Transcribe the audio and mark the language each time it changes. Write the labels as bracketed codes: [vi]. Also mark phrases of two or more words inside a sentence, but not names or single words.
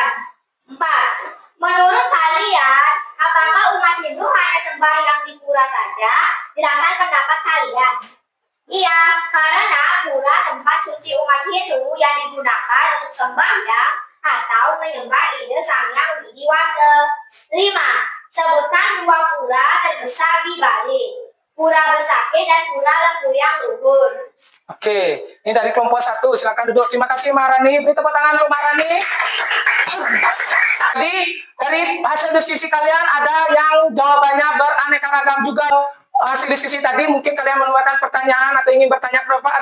[id] 4. Menurut kalian, apakah umat Hindu hanya sembahyang di pura saja? Jelaskan pendapat kalian. Iya, karena pura tempat suci umat Hindu yang digunakan untuk sembahyang atau menyembah ide Sang Hyang Widi Wasa. 5. Sebutkan 2 pura terbesar di Bali. Pura Besakih dan Pura Lempuyang Luhur. Oke, ini dari kelompok 1. Silakan duduk. Terima kasih Maharani. Beri tepuk tangan untuk Maharani. Jadi dari hasil diskusi kalian ada yang jawabannya beraneka ragam juga. Hasil diskusi tadi mungkin kalian menemukan pertanyaan atau ingin bertanya ke Bapak.